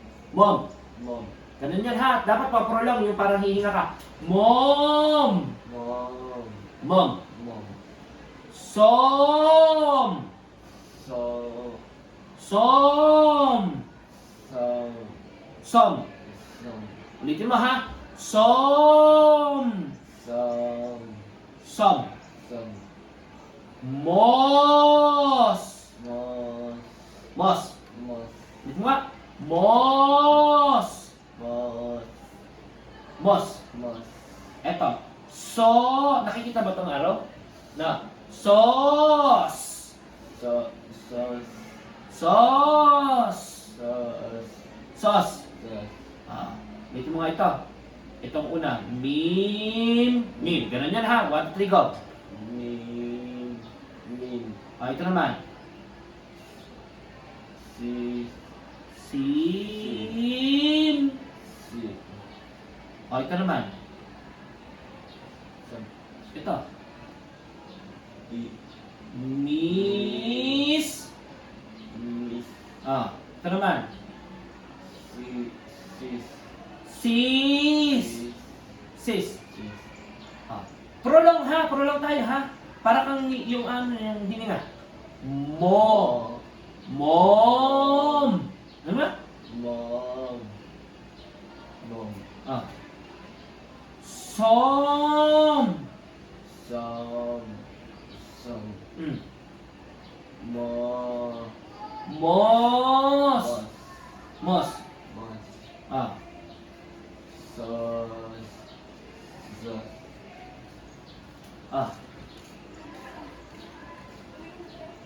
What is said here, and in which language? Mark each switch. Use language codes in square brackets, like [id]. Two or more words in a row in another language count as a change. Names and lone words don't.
[tl] Mom. Mom. Ganun yan ha. Dapat pa-prolong yung parang hihinga ka. Mom. Mom. Mom. Mom. Som. So. Som. So. Som. Som. Ulitin mo ha. Som. Som. Som. Som. Mos. Mos. Mos. Mos. Ulitin mo nga. Mos. Mos. Mos. Mos. Eto. So. Nakikita ba itong araw? Na. Sos. So. Sos. Sos. Sos. Sos. Sos. Ah. Ulitin mo nga ito. Itong una. Mim. Mim. Ganun yan ha. 1, 2, 3, go. Min. Min. Ah, ito naman. Si. Sim. Si. Ah, ito naman. Sam. Ito. I. Miss. Mis. Ah, ito naman. Si. Sis. Sis. Sis. Sis. Ah. Prolong ha. Prolong tayo ha. Para kang yung ano, yung hininga. Mo. Mom. Ano ba? Mom. Mom. Ah. Som. Som. Som. Mm. Mo. Mos. Mos. Mos. Mos. Ah. Sos. Zos. Ah. Ah, ito.